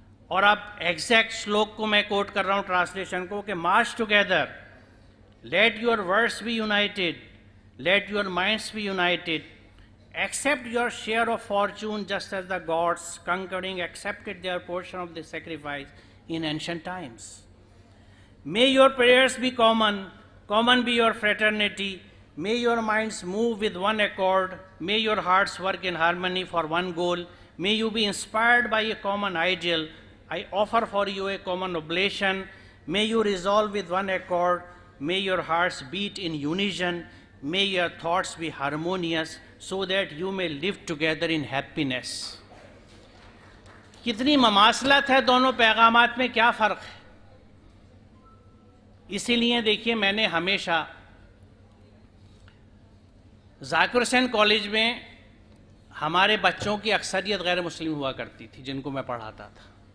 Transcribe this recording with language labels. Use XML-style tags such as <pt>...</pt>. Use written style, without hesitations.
<hi>और अब एग्जैक्ट श्लोक को मैं कोट कर रहा हूं, ट्रांसलेशन को, कि</hi> <en>March together, let your words be united, let your minds be united, accept your share of fortune just as the gods conquering accepted their portion of the sacrifice in ancient times. May your prayers be common, common be your fraternity. May your minds move with one accord. May your hearts work in harmony for one goal. May you be inspired by a common ideal. I offer for you a common oblation. May you resolve with one accord. May your hearts beat in unison. May your thoughts be harmonious, so that you may live together in happiness.</en> <hi>कितनी ममासलत है दोनों पैगामात में, क्या फ़र्क है। इसीलिए देखिए, मैंने हमेशा ज़ाकिर हुसैन कॉलेज में हमारे बच्चों की अक्सरियत गैर मुस्लिम हुआ करती थी, जिनको मैं पढ़ाता था।</hi>